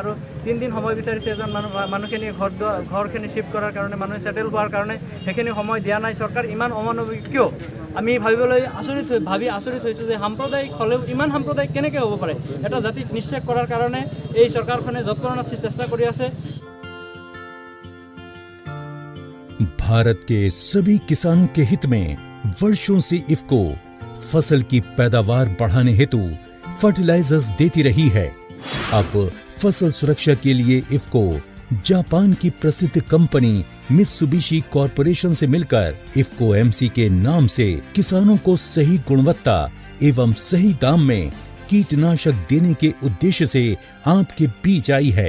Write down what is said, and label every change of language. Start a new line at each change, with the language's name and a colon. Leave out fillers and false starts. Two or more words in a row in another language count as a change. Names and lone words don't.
Assamese: আৰু 3 দিন সময় বিচাৰিছে এজন মানুহখিনি ঘৰখিনি শ্বিফ্ট কৰাৰ কাৰণে, মানুহে ছেটেল হোৱাৰ কাৰণে সেইখিনি সময় দিয়া নাই। চৰকাৰ ইমান অমানৱিক কিয়? আমি ভাবি আচৰিত হৈছোঁ যে সাম্প্ৰদায়িক হ'লেও ইমান সাম্প্ৰদায়িক কেনেকৈ হ'ব পাৰে? এটা জাতিক নিশ্চয় কৰাৰ কাৰণে এই চৰকাৰখনে যৎপৰোনাস্তি চেষ্টা কৰি আছে।
Hindi: भारत के सभी किसानों के हित में वर्षों से इफ्को फसल की पैदावार बढ़ाने हेतु फर्टिलाइजर्स देती रही है। अब फसल सुरक्षा के लिए इफ्को जापान की प्रसिद्ध कंपनी मित्सुबिशी कॉरपोरेशन से मिलकर इफ्को MC के नाम से किसानों को सही गुणवत्ता एवं सही दाम में कीटनाशक देने के उद्देश्य से आपके बीच आई है।